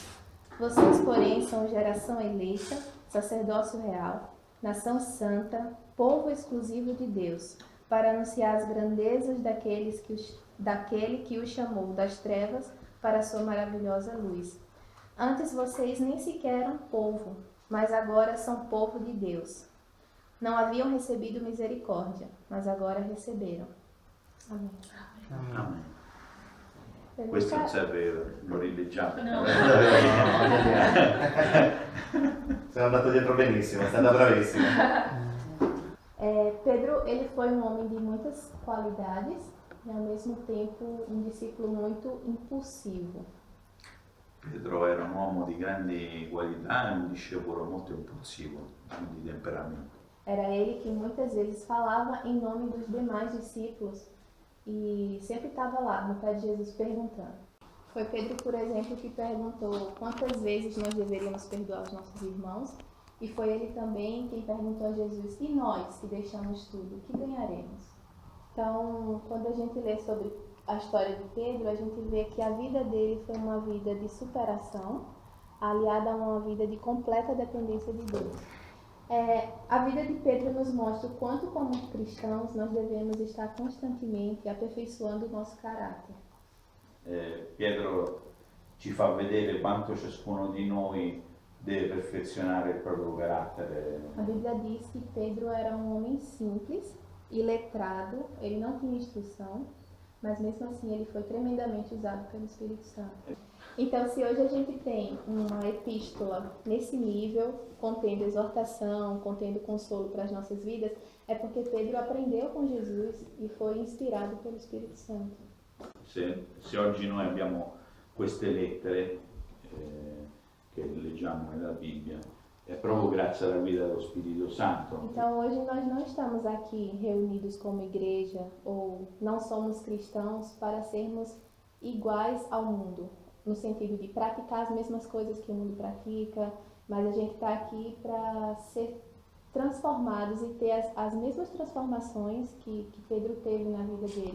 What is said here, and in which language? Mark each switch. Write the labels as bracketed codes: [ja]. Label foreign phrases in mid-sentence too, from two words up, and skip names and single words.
[pt] Vocês, porém, são geração eleita, sacerdócio real, nação santa, povo exclusivo de Deus, para anunciar as grandezas daquele que os chamou das trevas para a sua maravilhosa luz. Antes vocês nem sequer eram povo, mas agora são povo de Deus. Não haviam recebido misericórdia, mas agora receberam. Amém. [it] Amen. Questo non serve, lo rileggiamo. No. Sei andato dietro benissimo, è stata bravissima. [pt] Pedro, ele foi um homem de muitas qualidades e ao mesmo tempo um discípulo muito impulsivo. [it] Pietro era un uomo di grandi qualità e un discepolo molto impulsivo, di temperamento. [pt] Era ele que muitas vezes falava em nome dos demais discípulos e sempre estava lá no pé de Jesus perguntando. Foi Pedro, por exemplo, que perguntou quantas vezes nós deveríamos perdoar os nossos irmãos, e foi ele também quem perguntou a Jesus: e nós que deixamos tudo, o que ganharemos? Então, quando a gente lê sobre a história de Pedro, a gente vê que a vida dele foi uma vida de superação, aliada a uma vida de completa dependência de Deus. A vida de Pedro nos mostra o quanto, como cristãos, nós devemos estar constantemente aperfeiçoando o nosso caráter. [it] Pietro ci fa vedere quanto ciascuno di noi deve perfezionare il proprio carattere. [pt] A Bíblia diz que Pedro era um homem simples e letrado, ele não tinha instrução, mas mesmo assim ele foi tremendamente usado pelo Espírito Santo. Então, se hoje a gente tem uma epístola nesse nível, contendo exortação, contendo consolo para as nossas vidas, é porque Pedro aprendeu com Jesus e foi inspirado pelo Espírito Santo. [it] Se oggi noi abbiamo queste lettere che leggiamo nella Bibbia, è proprio grazie alla guida dello Spirito Santo. [pt] Então, hoje nós não estamos aqui reunidos como igreja ou não somos cristãos para sermos iguais ao mundo, no sentido de praticar as mesmas coisas que o mundo pratica, mas a gente está aqui para ser transformados e ter as mesmas transformações que Pedro teve na vida dele.